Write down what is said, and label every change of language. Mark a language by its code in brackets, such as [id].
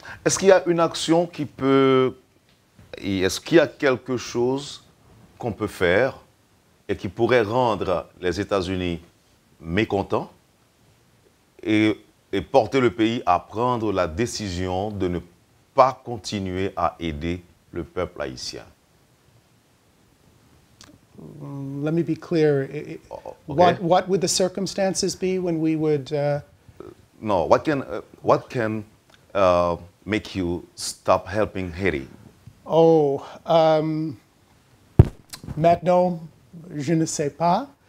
[fr] Est-ce qu'il y a une action qui peut... Est-ce qu'il y a quelque chose qu'on peut faire et qui pourrait rendre les États-Unis mécontents et porter le pays à prendre la décision de ne pas continuer à aider le peuple haïtien? [en] Let me be clear. Okay. What would the circumstances be when we would... No, what can make you stop helping Haiti? [fr] Oh, maintenant, je ne sais pas.